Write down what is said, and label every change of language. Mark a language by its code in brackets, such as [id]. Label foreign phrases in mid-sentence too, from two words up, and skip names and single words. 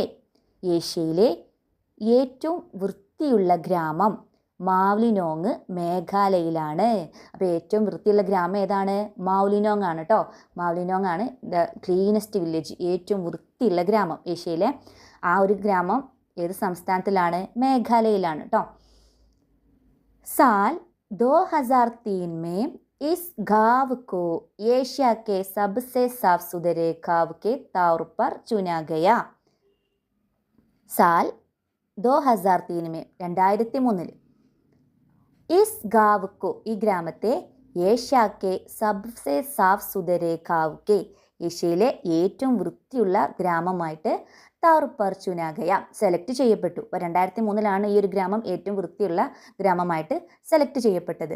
[ml] ഏഷ്യയിലെ ഏറ്റവും വൃത്തിയുള്ള ഗ്രാമം മാവ്ലിനോങ് മേഘാലയയിലാണ്. അപ്പോൾ ഏറ്റവും വൃത്തിയുള്ള ഗ്രാമം ഏതാണ്? മാവ്ലിനോങ് ആണ് കേട്ടോ. മാവ്ലിനോങ് ആണ് [en] the cleanest village, [ml] ഏറ്റവും വൃത്തിയുള്ള ഗ്രാമം ഏഷ്യയിലെ. ആ ഒരു ഗ്രാമം ഏത് സംസ്ഥാനത്തിലാണ്? മേഘാലയയിലാണ് കേട്ടോ. [hi] साल 2003 में इस गांव को एशिया के सबसे साफ सुथरे गांव के तौर पर चुना गया. साल 2003 में 2003 इस गांव को, [ml] ഈ ഗ്രാമത്തെ [hi] एशिया के सबसे साफ सुथरे गांव के, [ml] ഏഷ്യയിലെ ഏറ്റവും വൃത്തിയുള്ള ഗ്രാമമായിട്ട് [hi] तौर चुना गया [ml] സെലക്ട് ചെയ്യപ്പെട്ടു. അപ്പോൾ 2003 ഈ ഒരു ഗ്രാമം ഏറ്റവും വൃത്തിയുള്ള ഗ്രാമമായിട്ട് സെലക്ട് ചെയ്യപ്പെട്ടത്.